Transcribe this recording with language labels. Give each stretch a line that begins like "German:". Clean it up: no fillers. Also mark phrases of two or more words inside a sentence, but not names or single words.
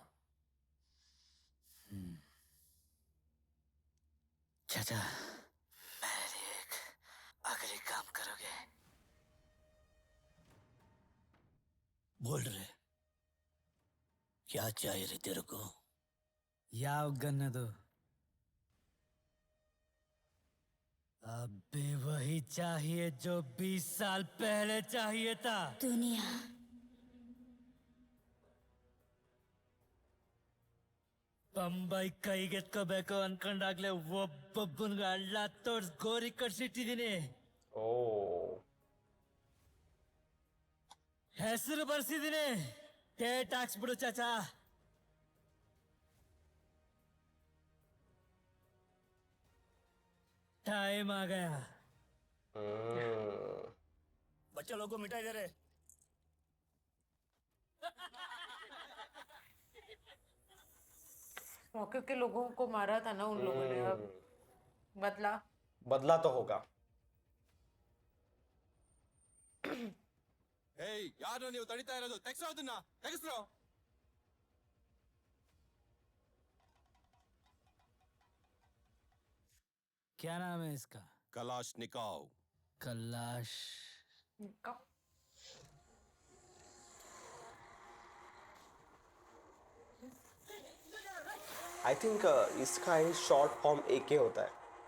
Hindi: चाचा, मेरे लिए एक आखिरी काम करोगे? बोल रहे क्या चाहिए रे तेरे को?
Kannada: ಯಾವ ಗನ್ನದು?
Hindi: अब भी वही चाहिए जो 20 साल पहले चाहिए था। दुनिया
Kannada: ಬೊಂಬೈ ಕೈಗೆತ್ಕೋಬೇಕು ಅನ್ಕೊಂಡಾಗ್ಲೇ ಒಬ್ಬೊಬ್ಬನ್ಗ ಹಳ್ಳ ತೋರ್ಸ್ ಗೋರಿ ಕಟ್ಸಿಟ್ಟಿದೀನಿ. ಓ ಹೆಸರು ಬರ್ಸಿದೀನಿ. ಡೇಟ್ ಹಾಕ್ಸ್ಬಿಡು ಚಾಚಾ.
Hindi: टाइम आ गया. बच्चे लोगों को मिठाई दे रहे. मौके के लोगों को मारा था ना उन लोगों ने, अब बदला बदला तो होगा.
Kannada: ಏಯ್ ಯಾರು ನೀವು ತಡಿತಾ ಇರೋದು? ತೆಗ್ಸೋ ಅದನ್ನ, ತೆಗಿಸ್ರೋ.
Hindi: क्या नाम है इसका?
Kannada: ಕಲಾಶ್ನಿಕಾವ್.
Hindi: कलाश.
English: I think
Hindi: इसका ही
English: short form
Hindi: AK होता है.